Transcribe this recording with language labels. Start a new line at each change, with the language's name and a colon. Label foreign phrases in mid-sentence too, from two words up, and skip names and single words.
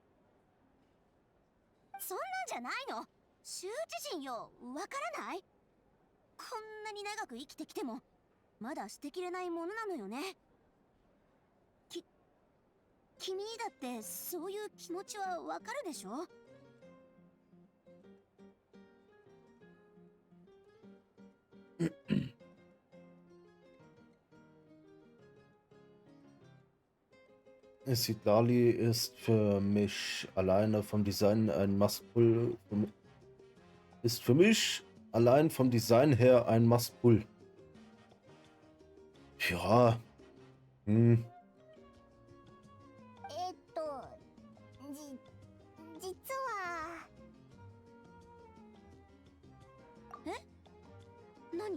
Japanese: そんなんじゃないの羞恥心よわからないこんなに長く生きてきてもまだ捨てきれないものなのよね君にだってそういう気持ちはわかるでしょ？
German: Sidlali ist für mich alleine vom Design ein
English: Must-Pull.
German: Ist für mich allein vom Design her ein
English: Must-Pull.
German: Ja. Hm.
Japanese: 実は何？